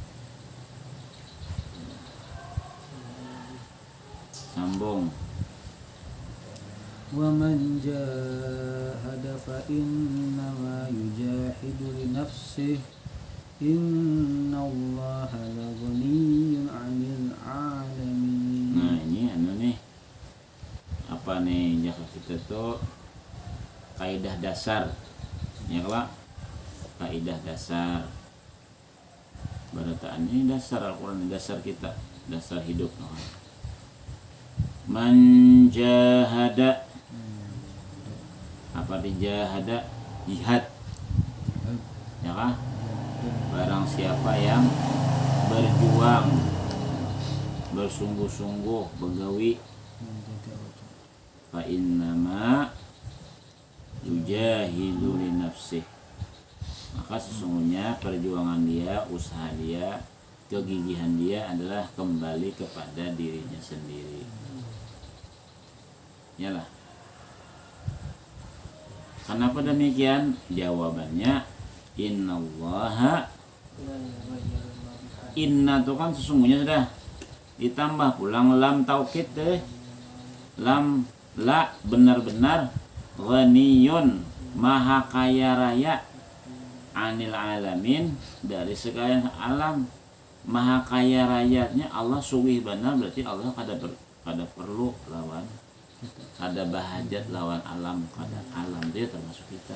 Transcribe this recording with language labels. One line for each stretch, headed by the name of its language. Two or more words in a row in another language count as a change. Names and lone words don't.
Banjar: Sambung.
Arabic: ومن جاهد فإنما يجاهد لنفسه إن الله لغني عن العالمين.
Banjar: Nah, ini nih apa nih jaka kita tuh kaidah dasar, ya kelak kaidah dasar barataan ini dasar Al-Quran, dasar kita, dasar hidup.
Arabic: من جاهد,
Banjar: apa di jahada? Jihad, ya kah? Barang siapa yang berjuang, bersungguh-sungguh, begawi,
Arabic: فإنما يجاهد لنفسه,
Banjar: maka sesungguhnya perjuangan dia, usaha dia, kegigihan dia adalah kembali kepada dirinya sendiri. Yalah. Kenapa demikian? Jawabannya innallaha, inna itu kan sesungguhnya sudah ditambah pulang lam taukid deh. Lam la benar-benar ghaniyun maha kaya raya
Arabic: عن العالمين
Banjar: dari segala alam. Maha kaya rayanya Allah suwih benar, berarti Allah kada perlu lawan, kada bahajat lawan alam, kada alam dia termasuk kita.